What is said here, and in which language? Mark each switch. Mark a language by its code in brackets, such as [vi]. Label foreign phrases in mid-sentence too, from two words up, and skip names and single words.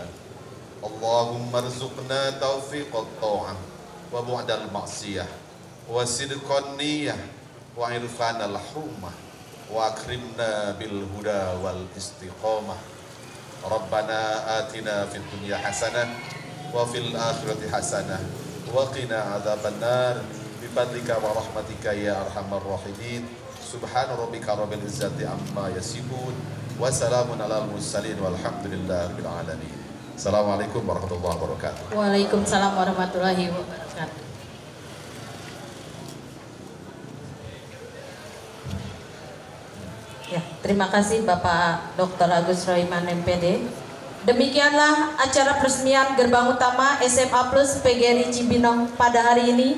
[ar] اللهم ارزقنا توفيق الطاعة وبعد المعصية وصدق النية وعرفان الحرمة وأكرمنا بالهدى والاستقامة. ربنا آتنا في الدنيا حسنة وفي الآخرة حسنة وقنا عذاب النار بفضلك ورحمتك يا أرحم الراحمين. سبحان ربك رب العزة عما يصفون وسلام على المرسلين والحمد لله رب العالمين. السلام عليكم ورحمة الله وبركاته. وعليكم السلام ورحمة الله وبركاته. [id] Ya. Terima kasih Bapak Dr. Agus Roiman MPD. Demikianlah acara peresmian gerbang utama SMA Plus PGRI Cibinong pada hari ini.